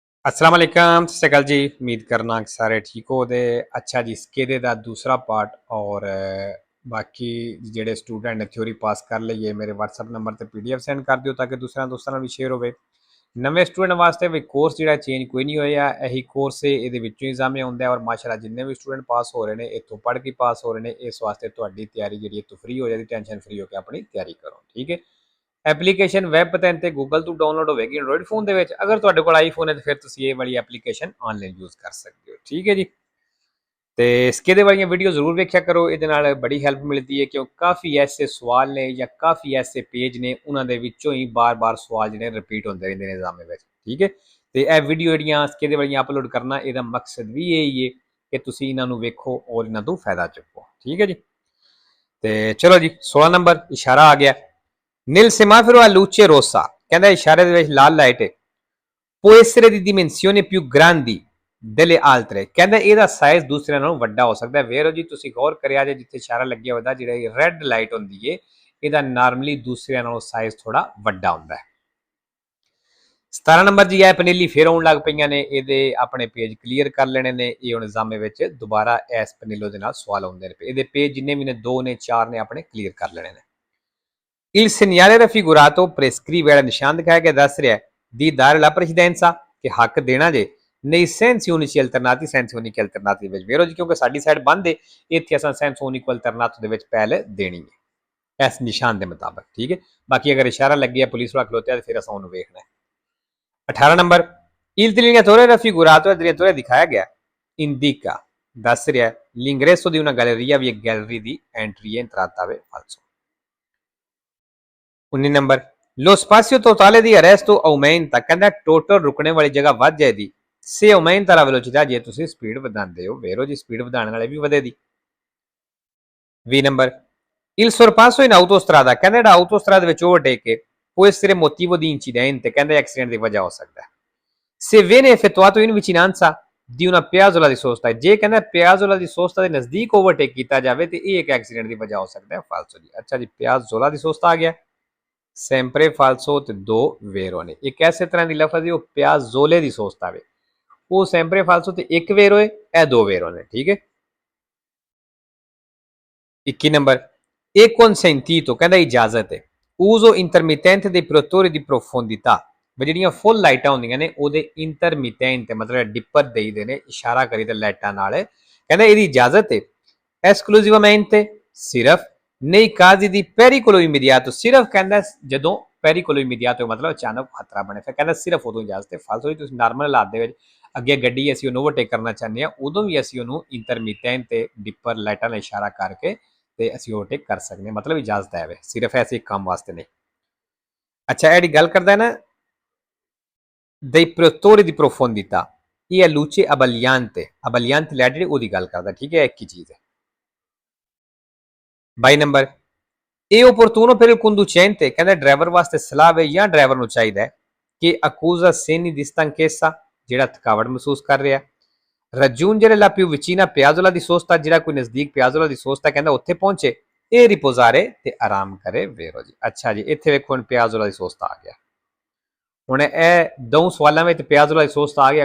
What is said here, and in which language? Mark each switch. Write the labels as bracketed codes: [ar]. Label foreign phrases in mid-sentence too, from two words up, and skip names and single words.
[ar] السلام عليكم [pa] ਸਤ ਸ੍ਰੀ ਅਕਾਲ ਜੀ। ਉਮੀਦ ਕਰਨਾ ਕਿ ਸਾਰੇ ਠੀਕ ਹੋ ਤੇ ਅੱਛਾ ਜੀ। ਸਕੇਦੇ ਦਾ ਦੂਸਰਾ ਪਾਰਟ ਔਰ ਬਾਕੀ ਜਿਹੜੇ ਸਟੂਡੈਂਟ ਨੇ ਥਿਓਰੀ ਪਾਸ ਕਰ ਲਈਏ ਮੇਰੇ ਵ੍ਹਟਸਐਪ ਨੰਬਰ ਤੇ PDF ਸੈਂਡ ਕਰ ਦਿਓ ਤਾਕਿ ਦੂਸਰੇ ਦੋਸਤਾਂ ਨਾਲ ਭੀ ਸ਼ੇਅਰ ਹੋਵੇ। ਨਵੇਂ ਸਟੂਡੈਂਟ ਵਾਸਤੇ ਭੀ ਕੋਰਸ ਜਿਹੜਾ ਚੇਂਜ ਕੋਈ ਨਹੀਂ ਹੋਇਆ, ਇਹੀ ਕੋਰਸ ਇਹਦੇ ਵਿੱਚੋਂ ਹੀ ਐਗਜ਼ਾਮ ਆਉਂਦਾ ਔਰ ਮਾਸ਼ਾਅੱਲਾ ਜਿੰਨੇ ਵੀ ਸਟੂਡੈਂਟ ਪਾਸ ਹੋ ਰਹੇ ਨੇ ਇੱਥੋਂ ਪੜ੍ਹ ਕੇ ਪਾਸ ਹੋ ਰਹੇ ਨੇ। ਇਸ ਵਾਸਤੇ ਤੁਹਾਡੀ ਤਿਆਰੀ ਜਿਹੜੀ ਹੈ ਤੋਂ ਫ੍ਰੀ ਹੋ ਜਾਏਗੀ, ਟੈਨਸ਼ਨ ਫ੍ਰੀ ਹੋ ਕੇ ਆਪਣੀ ਤਿਆਰੀ ਕਰੋ, ਠੀਕ ਹੈ। ਐਪਲੀਕੇਸ਼ਨ ਵੈਬ 'ਤੇ ਗੂਗਲ ਤੋਂ ਡਾਊਨਲੋਡ ਹੋਵੇਗੀ ਐਂਡਰੋਇਡ ਫੋਨ ਦੇ ਵਿੱਚ। ਅਗਰ ਤੁਹਾਡੇ ਕੋਲ ਆਈਫੋਨ ਹੈ ਤਾਂ ਫਿਰ ਤੁਸੀਂ ਇਹ ਵਾਲੀ ਐਪਲੀਕੇਸ਼ਨ ਆਨਲਾਈਨ ਯੂਜ਼ ਕਰ ਸਕਦੇ ਹੋ, ਠੀਕ ਹੈ ਜੀ। ਤੇ इसके ਵਾਲੀਆਂ ਵੀਡੀਓ ਜ਼ਰੂਰ ਵੇਖਿਆ ਕਰੋ, ਇਹਦੇ ਨਾਲ ਬੜੀ ਹੈਲਪ ਮਿਲਦੀ ਹੈ ਕਿਉਂ ਕਾਫੀ ਐਸੇ ਸਵਾਲ ਨੇ ਜਾਂ ਕਾਫੀ ਐਸੇ ਪੇਜ ਨੇ ਉਹਨਾਂ ਦੇ ਵਿੱਚੋਂ ਹੀ ਬਾਰ-ਬਾਰ ਸਵਾਲ ਜਿਹੜੇ ਰਿਪੀਟ ਹੁੰਦੇ ਰਹਿੰਦੇ ਨੇ ਐਗਜ਼ਾਮ ਵਿੱਚ, ਠੀਕ ਹੈ। ਤੇ ਇਹ ਵੀਡੀਓ ਜਿਹੜੀਆਂ इसके ਵਾਲੀਆਂ ਅਪਲੋਡ ਕਰਨਾ ਇਹਦਾ ਮਕਸਦ ਵੀ ਇਹ ਹੀ ਹੈ ਕਿ ਤੁਸੀਂ ਇਹਨਾਂ ਨੂੰ ਵੇਖੋ ਔਰ ਇਹਨਾਂ ਤੋਂ ਫਾਇਦਾ ਚੁੱਕੋ, ਠੀਕ ਹੈ ਜੀ। ਤੇ ਚਲੋ ਜੀ 16 ਨੰਬਰ ਇਸ਼ਾਰਾ ਆ ਗਿਆ। [it] Nel semaforo a luce rossa, [pa] ਕਹਿੰਦਾ ਇਸ਼ਾਰੇ ਦੇ ਵਿੱਚ ਲਾਲ ਲਾਈਟ ਹੈ, [it] può essere di dimensioni più grandi delle altre, [pa] ਕਹਿੰਦਾ ਇਹਦਾ ਸਾਈਜ਼ ਦੂਸਰਿਆਂ ਨਾਲੋਂ ਵੱਡਾ ਹੋ ਸਕਦਾ ਹੈ। ਵੇਰੋ ਜੀ ਤੁਸੀਂ ਗੌਰ ਕਰਿਆ ਜੇ ਜਿੱਥੇ ਇਸ਼ਾਰਾ ਲੱਗਿਆ ਹੋਇਆ ਜਿਹੜੀ ਰੈੱਡ ਲਾਈਟ ਹੁੰਦੀ ਏ ਇਹਦਾ ਨਾਰਮਲੀ ਦੂਸਰਿਆਂ ਨਾਲੋਂ ਸਾਈਜ਼ ਥੋੜਾ ਵੱਡਾ ਹੁੰਦਾ ਹੈ। 17 ਨੰਬਰ ਜੀ ਇਹ ਪਨੀਲੀ ਫੇਰ ਆਉਣ ਲੱਗ ਪਈਆਂ ਨੇ, ਇਹਦੇ ਆਪਣੇ ਪੇਜ ਕਲੀਅਰ ਕਰ ਲੈਣੇ ਨੇ। ਇਹ ਹੁਣ ਐਗਜ਼ਾਮ ਵਿੱਚ ਦੁਬਾਰਾ ਇਸ ਪਨੀਲੋ ਦੇ ਨਾਲ ਸਵਾਲ ਆਉਂਦੇ ਨੇ, ਇਹਦੇ ਪੇਜ ਜਿੰਨੇ ਵੀ ਨੇ 2 ਨੇ 4 ਨੇ ਆਪਣੇ ਕਲੀਅਰ ਕਰ ਲੈਣੇ ਨੇ। [it] Il segnale raffigurato prescrive [pa] ਵਾਲਾ ਨਿਸ਼ਾਨ ਦਿਖਾਇਆ ਗਿਆ ਦੱਸ ਰਿਹਾ [it] di dare la precedenza [pa] ਕਿ ਹੱਕ ਦੇਣਾ ਜੇ ਨਹੀਂ [it] sensi unici alternati sensi unici alternati ਵਿੱਚ। [pa] ਵੇਰੋ ਜੀ ਕਿਉਂਕਿ ਸਾਡੀ ਸਾਈਡ ਬੰਦ ਹੈ, ਇੱਥੇ ਅਸਾਂ [it] sensi unico alternato [pa] ਦੇ ਵਿੱਚ ਪਹਿਲ ਦੇਣੀ ਹੈ ਇਸ ਨਿਸ਼ਾਨ ਦੇ ਮੁਤਾਬਕ, ਠੀਕ ਹੈ। ਬਾਕੀ ਅਗਰ ਇਸ਼ਾਰਾ ਲੱਗਿਆ ਪੁਲਿਸ ਵਾਲਾ ਖਲੋਤਿਆ ਤੇ ਫਿਰ ਅਸਾਂ ਉਹਨੂੰ ਵੇਖਣਾ ਹੈ। 18 ਨੰਬਰ [it] il delineatore raffigurato delineatore [pa] ਦਿਖਾਇਆ ਗਿਆ indica ਦੱਸ ਰਿਹਾ [it] l'ingresso di una galleria [pa] ਵੀ ਇੱਕ ਗੈਲਰੀ ਦੀ ਐਂਟਰੀ ਹੈ entrata ਵੇ falso। [it] 19 ਨੰਬਰ lo spazio totale di arresto aumenta, [pa] ਕਹਿੰਦਾ ਟੋਟਲ ਰੁਕਣੇ ਵਾਲੀ ਜਗ੍ਹਾ ਵੱਧ ਜਾਏਗੀ [it] se aumenta la velocità [pa] ਜੇ ਤੁਸੀਂ ਸਪੀਡ ਵਧਾਉਂਦੇ ਹੋ। ਵੇਰੋ ਜੀ ਸਪੀਡ ਵਧਾਉਣ ਵਾਲੇ ਵੀ ਵਧੇਗੀ। 20 ਨੰਬਰ [it] il sorpasso in autostrada, [pa] ਕਹਿੰਦਾ ਜਿਹੜਾ ਆਟੋਸਟਰਾਦਾ ਵਿੱਚ ਓਵਰਟੇਕ ਹੈ [it] può essere motivo di incidente, [pa] ਕਹਿੰਦਾ ਐਕਸੀਡੈਂਟ ਦੀ ਵਜ੍ਹਾ ਹੋ ਸਕਦਾ ਹੈ। [it] se viene effettuato in vicinanza di una piazzola di sosta, [pa] ਜੇ ਕਹਿੰਦਾ [it] piazzola di sosta [pa] ਦੇ ਨਜ਼ਦੀਕ ਓਵਰਟੇਕ ਕੀਤਾ ਜਾਵੇ ਤੇ ਇਹ ਇੱਕ ਐਕਸੀਡੈਂਟ ਦੀ ਵਜ੍ਹਾ ਹੋ ਸਕਦਾ ਹੈ। ਫਾਲਸੋ ਜੀ। ਅੱਛਾ ਜੀ [it] piazzola di sosta [pa] ਆ ਗਿਆ [it] sempre falso [pa] ਤੇ 2 ਵੇਰੋ ਨੇ। ਇੱਕ ਐਸੇ ਤਰ੍ਹਾਂ ਦੀ ਲਫ਼ਜ਼ ਹੈ ਉਹ [it] piazzola di sosta [pa] ਵੇ, ਉਹ [it] sempre falso [pa] ਤੇ 1 ਵੇਰੋ ਹੈ, ਇਹ 2 ਵੇਰੋ ਨੇ, ਠੀਕ ਹੈ। 21 ਨੰਬਰ ਇਹ [it] consentito, [pa] ਕਹਿੰਦਾ ਇਜਾਜ਼ਤ ਹੈ [it] uso intermittente dei protettori di profondità, [pa] ਜਿਹੜੀਆਂ ਫੁੱਲ ਲਾਈਟਾਂ ਹੁੰਦੀਆਂ ਨੇ ਉਹਦੇ ਇੰਟਰਮਿਟੈਂਟ ਮਤਲਬ ਡਿੱਪਰ ਦੇਈਦੇ ਨੇ ਇਸ਼ਾਰਾ ਕਰੀ ਤੇ ਲਾਈਟਾਂ ਨਾਲ, ਕਹਿੰਦਾ ਇਹਦੀ ਇਜਾਜ਼ਤ ਹੈ esclusivamente ਸਿਰਫ ਨਹੀਂ [it] casi di pericolo immediato, [pa] ਸਿਰਫ ਕਹਿੰਦਾ ਜਦੋਂ [it] pericolo immediato [pa] ਮਤਲਬ ਅਚਾਨਕ ਖਤਰਾ ਬਣੇ ਫਿਰ ਕਹਿੰਦਾ ਸਿਰਫ ਉਦੋਂ ਇਜਾਜ਼ਤ ਹੈ। ਫਾਲਤੂ ਤੁਸੀਂ ਨਾਰਮਲ ਹਾਲਾਤ ਦੇ ਵਿੱਚ ਅੱਗੇ ਗੱਡੀ ਅਸੀਂ ਉਹਨੂੰ ਓਵਰਟੇਕ ਕਰਨਾ ਚਾਹੁੰਦੇ ਹਾਂ ਉਦੋਂ ਵੀ ਅਸੀਂ ਉਹਨੂੰ ਇੰਟਰਮਿਟੈਂਟ ਤੇ ਡਿੱਪਰ ਲਾਈਟਾਂ ਨਾਲ ਇਸ਼ਾਰਾ ਕਰਕੇ ਤੇ ਅਸੀਂ ਓਵਰਟੇਕ ਕਰ ਸਕਦੇ ਹਾਂ, ਮਤਲਬ ਇਜਾਜ਼ਤ ਹੈ ਵੇ, ਸਿਰਫ ਐਸੇ ਕੰਮ ਵਾਸਤੇ ਨਹੀਂ। ਅੱਛਾ ਇਹਦੀ ਗੱਲ ਕਰਦਾ ਹੈ ਨਾ [it] dei protettori di profondità, [pa] ਇਹ [it] luce abbagliante [pa] ਲਾਈਟ ਜਿਹੜੀ ਉਹਦੀ ਗੱਲ ਕਰਦਾ, ਠੀਕ ਹੈ, ਇੱਕ ਹੀ ਚੀਜ਼ ਹੈ। 22 ਨੰਬਰ ਇਹ [it] opportuno per il conducente, [pa] ਕਹਿੰਦਾ ਡਰਾਈਵਰ ਵਾਸਤੇ ਸਲਾਹ ਹੈ ਜਾਂ ਡਰਾਈਵਰ ਨੂੰ ਚਾਹੀਦਾ ਹੈ ਕਿ [it] accusa segni di stanchezza, [pa] ਜਿਹੜਾ ਥਕਾਵਟ ਮਹਿਸੂਸ ਕਰ ਰਿਹਾ, [it] raggiungere la più vicina piazzola di sosta, [pa] ਜਿਹੜਾ ਕੋਈ ਨਜ਼ਦੀਕ [it] piazzola di sosta [pa] ਕਹਿੰਦਾ ਉੱਥੇ ਪਹੁੰਚੇ, ਇਹ ਰਿਪੋਜ਼ਾਰੇ ਤੇ ਆਰਾਮ ਕਰੇ। ਵੇਰੋ ਜੀ। ਅੱਛਾ ਜੀ ਇੱਥੇ ਵੇਖੋ ਹੁਣ [it] piazzola di sosta [pa] ਆ ਗਿਆ। ਹੁਣ ਇਹ 2 ਸਵਾਲਾਂ ਵਿੱਚ [it] piazzola di sosta [pa] ਆ ਗਿਆ।